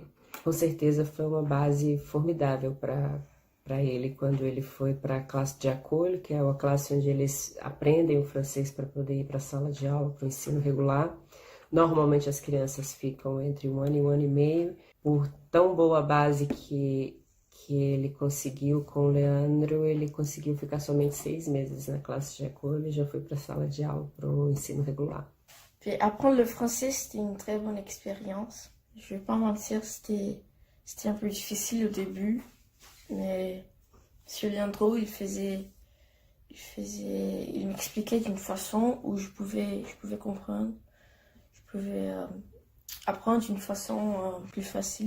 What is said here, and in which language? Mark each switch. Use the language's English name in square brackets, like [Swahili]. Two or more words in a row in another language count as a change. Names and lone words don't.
[Portuguese] Com certeza foi uma base formidável para ele quando ele foi para a classe de acolho, que é a classe onde eles aprendem o francês para poder ir para a sala de aula, para o ensino regular. Normalmente as crianças ficam entre 1 ano e 1 ano e meio. Por tão boa base que ele conseguiu com o Leandro, ele conseguiu ficar somente 6 meses na classe de acolho e já foi para a sala de aula, para o ensino regular. [French] Puis apprendre le français, c'était une très bonne expérience. Je vais pas mentir, c'était un peu difficile au début, mais Monsieur Leandro, il m'expliquait d'une façon où je pouvais comprendre, je pouvais apprendre d'une façon plus facile.